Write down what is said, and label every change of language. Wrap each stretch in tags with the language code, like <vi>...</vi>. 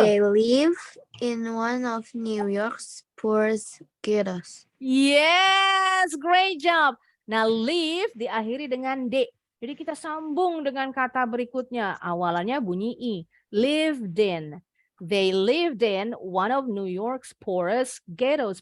<en>They live in one of New York's poorest ghettos. Yes, great job.</en> <id>Nah, live diakhiri dengan D. Jadi kita sambung dengan kata berikutnya. Awalannya bunyi I. Lived in.</id> <en>They lived in one of New York's poorest ghettos.</en>